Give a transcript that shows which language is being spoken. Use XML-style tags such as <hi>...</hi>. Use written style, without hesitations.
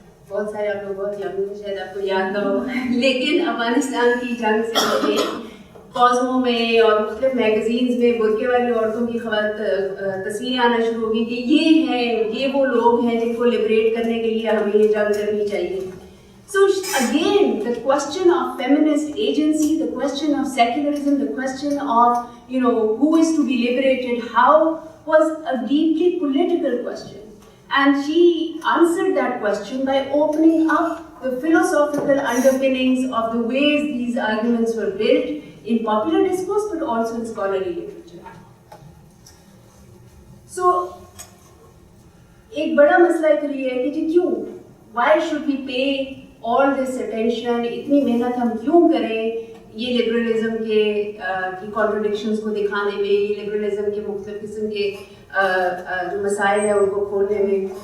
<ur>بہت سارے آپ لوگ بہت یاد ہیں شاید آپ کو یاد نہ ہو, لیکن افغانستان کی جنگ سے پہلے کازموں میں اور مختلف میگزینز میں برقعے والی عورتوں کی تصویریں آنا شروع ہوگی کہ یہ وہ لوگ ہیں جن کو لبریٹ کرنے کے لیے ہمیں یہ جنگ کرنی چاہیے.</ur> <en>So again, the question of feminist agency, the question of secularism, the question of, who is to be liberated, how, was a deeply political question. And she answered that question by opening up the philosophical underpinnings of the ways these arguments were built in popular discourse, but also in scholarly literature.</en> <ur>So, ایک بڑا مسئلہ تو یہ ہے کہ جی کیوں؟</ur> <en>Why should we pay all this attention,</en> <ur>اتنی محنت ہم کیوں کریں یہ لبرلزم کی کانٹرڈکشنز کو دکھانے میں, یہ لبرلزم کے مختلف قسم کے جو مسائل ہیں ان کو کھولنے میں.</ur>